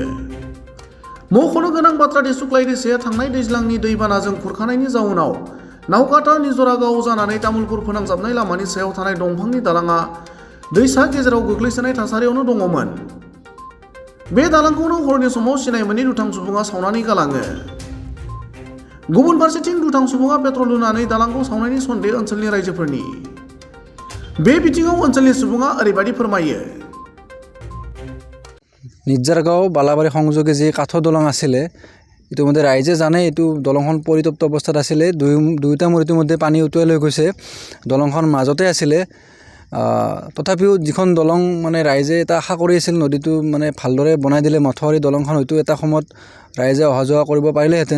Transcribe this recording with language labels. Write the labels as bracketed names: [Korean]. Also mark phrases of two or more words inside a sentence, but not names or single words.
[Bodo] मख'नो गोनां बाथ्रादि सुक्लाय दैसाया थांनाय दैज्लांनि दैबानाजों खुरखानायनि जाउनाव नावकाटा निजरा गाव जानानै तामुलपुर फोनांजाबनाय लामानि सायाव थानाय दंफांनि दालाङा दैसा गेजेराव गोग्लैसोनाय थासारियावनो दङमोन। बे दालांखौनो हरनि समाव सिनाय मोनै दुथां सुबुङा सावनानै गालाङो। गुबुन फारसेथिं दुथां सुबुङा पेट्रल लुनानै दालांखौ सावनायनि सन्देह ओनसोलनि रायजोफोरनि। बे बिथिङाव ओनसोलनि सुबुङा ओरैबायदि फोरमायो। [Assamese] নিজাৰগাঁও বালাবাৰী সংযোগে যি কাঠৰ দলং আছিলে ইতিমধ্যে ৰাইজে জানে এইটো দলংখন পৰিত্যক্ত অৱস্থাত আছিলে। দুয়োটা মোৰ ইতিমধ্যে পানী উটুৱাই লৈ গৈছে। দলংখন মাজতে আছিলে। তথাপিও যিখন দলং মানে ৰাইজে এটা আশা কৰি আছিল নদীটো মানে ভালদৰে বনাই দিলে মথাউৰি দলংখন হয়তো এটা সময়ত ৰাইজে অহা যোৱা কৰিব পাৰিলেহেঁতেন।